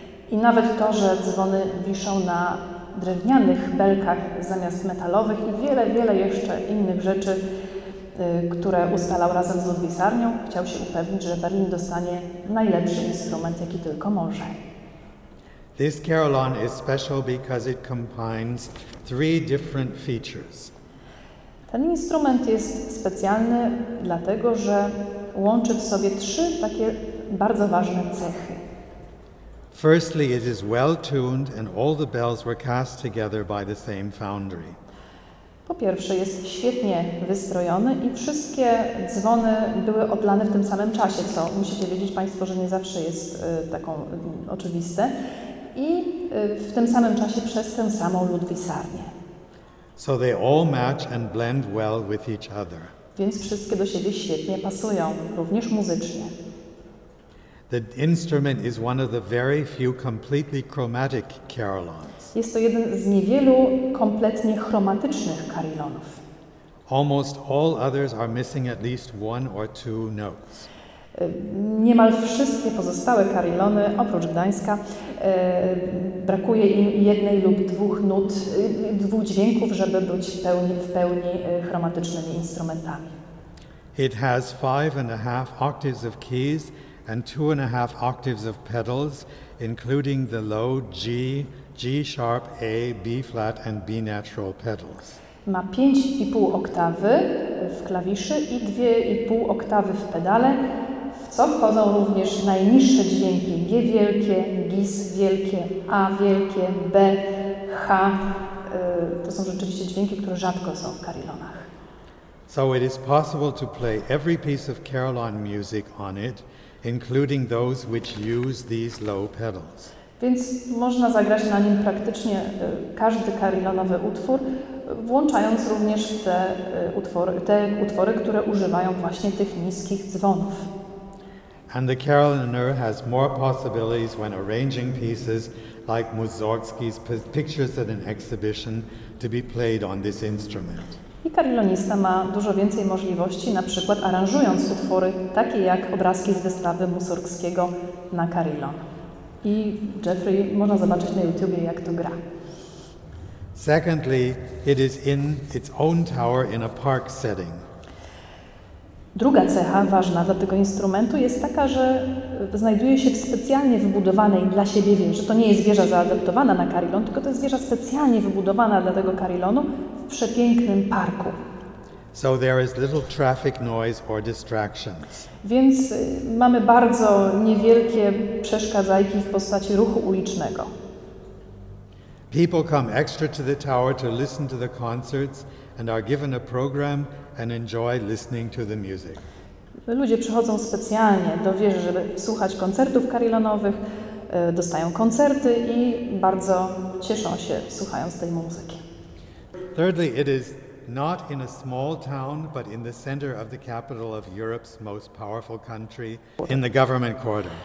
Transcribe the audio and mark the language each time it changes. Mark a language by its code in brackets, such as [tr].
[pl] I nawet to, że dzwony wiszą na drewnianych belkach zamiast metalowych i wiele jeszcze innych rzeczy które ustalał razem z Ludwisarnią. Chciał się upewnić, że Berlin dostanie najlepszy instrument, jaki tylko może. [en] This carillon is special because it combines three different features. [pl] Ten instrument jest specjalny dlatego, że łączy w sobie trzy takie bardzo ważne cechy. [en] Firstly, it is well tuned and all the bells were cast together by the same foundry. [pl] Po pierwsze, jest świetnie wystrojony i wszystkie dzwony były odlane w tym samym czasie, co musicie wiedzieć Państwo, że nie zawsze jest taką oczywiste. I w tym samym czasie przez tę samą Ludwisarnię. [en] So they all match and blend well with each other. [pl] Więc wszystkie do siebie świetnie pasują, również muzycznie. [en] The instrument is one of the very few completely chromatic carillons. [pl] Jest to jeden z niewielu kompletnie chromatycznych carillonów. [en] Almost all others are missing at least one or two notes. [pl] Niemal wszystkie pozostałe carillony, oprócz Gdańska, brakuje im jednej lub dwóch nut, dwóch dźwięków, żeby być w pełni chromatycznymi instrumentami. [en] It has 5.5 octaves of keys and 2.5 octaves of pedals, including the low G, G sharp, A, B flat and B natural pedals. [pl] Ma 5,5 oktawy w klawiszy i 2,5 oktawy w pedale, w co wchodzą również najniższe dźwięki G wielkie, GIS wielkie, A wielkie, B, H. To są rzeczywiście dźwięki, które rzadko są w carillonach. [en] So it is possible to play every piece of carillon music on it, including those which use these low pedals. [pl] Więc można zagrać na nim praktycznie każdy carillonowy utwór, włączając również te utwory, które używają właśnie tych niskich dzwonów. [en] And the carillonneur has more possibilities when arranging pieces like Mussorgsky's pictures at an exhibition to be played on this instrument. [pl] I carillonista ma dużo więcej możliwości, na przykład aranżując utwory takie jak obrazki z wystawy Mussorgskiego na carillon. I Jeffrey można zobaczyć na YouTubie, jak to gra. [en] Secondly, it is in its own tower in a park setting. [pl] Druga cecha ważna dla tego instrumentu jest taka, że znajduje się w specjalnie wybudowanej dla siebie wieży. To nie jest wieża zaadaptowana na carillon, tylko to jest wieża specjalnie wybudowana dla tego carillonu w przepięknym parku. [en] So there is little traffic noise or distractions. [pl] Więc mamy bardzo niewielkie przeszkadzajki w postaci ruchu ulicznego. [en] People come extra to the tower to listen to the concerts and are given a program and enjoy listening to the music. [pl] Ludzie przychodzą specjalnie do wieży, żeby słuchać koncertów carillonowych, dostają koncerty i bardzo cieszą się słuchając tej muzyki. [en] Thirdly, it is not in a small town, but in the center of the capital of Europe's most powerful country, in the government quarter.